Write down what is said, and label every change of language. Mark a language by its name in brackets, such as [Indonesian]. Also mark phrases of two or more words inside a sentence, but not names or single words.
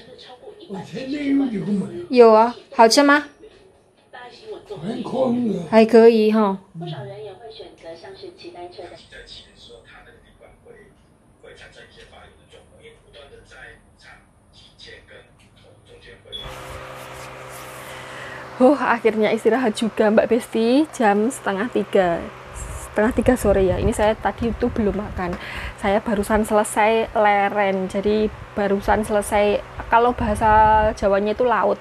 [Chinese] 我前年有买。有啊，好吃吗？还可以。还可以哈。不少人也会选择像是骑单车的。在骑的时候，它那个地方会产生一些发炎的状况，因为不断的在长肌腱跟中间会。 [Indonesian] Akhirnya istirahat juga Mbak Besti, jam setengah tiga sore ya. Ini saya tadi itu belum makan, saya barusan selesai leren, jadi barusan selesai, kalau bahasa Jawanya itu laut.